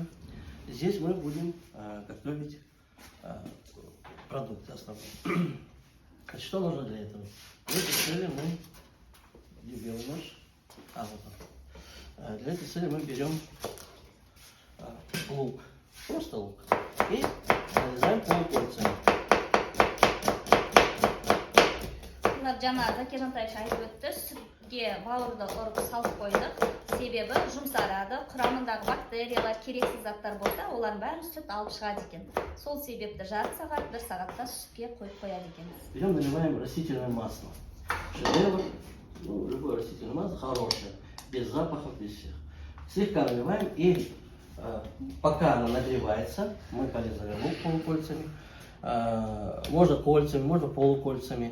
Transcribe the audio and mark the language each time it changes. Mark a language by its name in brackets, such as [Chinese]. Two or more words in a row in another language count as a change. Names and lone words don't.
[Russian] Здесь мы будем готовить продукты основные. Значит, что нужно для этого? Для этой цели мы белый нож. Вот он. Для этой цели мы берем лук, просто лук, и нарезаем полукольцами. [Kazakh] Жаңа Закир Жантаевич айтып өтті, сүтке бауырды ұрып салып қойдық. Себебі жұмсарады, құрамындағы бактериялар, керексіз заттар болса, олардың бәрін сүт алып шығады екен. Сол себепті жарты сағат, 1 сағатта сүтке қойып қояды екенбіз. [Russian] Берем, наливаем растительное масло. Шедевр, любое растительное масло хорошее, без запахов, без всех. Слегка наливаем, и пока оно нагревается, мы порезали лук полукольцами. Можно кольцами, можно полукольцами.